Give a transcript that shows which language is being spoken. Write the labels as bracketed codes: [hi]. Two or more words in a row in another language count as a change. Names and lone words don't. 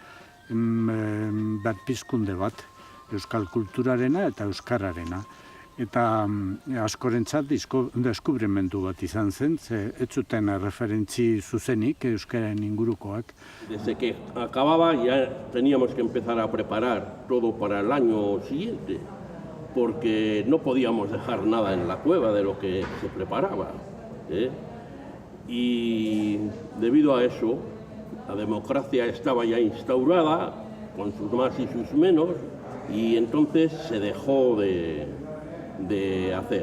[eu] berpizkunde bat, euskal kulturarena eta euskararena. Eta askorentzat deskubrimendu bat izan zen, ze ez zuten referentzi zuzenik euskaren ingurukoak. [es] Desde que acababa ya teníamos que empezar a preparar todo para el año siguiente, porque no podíamos dejar nada en la cueva de lo que se preparaba, ¿eh? Y debido a eso, la democracia estaba ya instaurada, con sus más y sus menos, y entonces se dejó de hacer.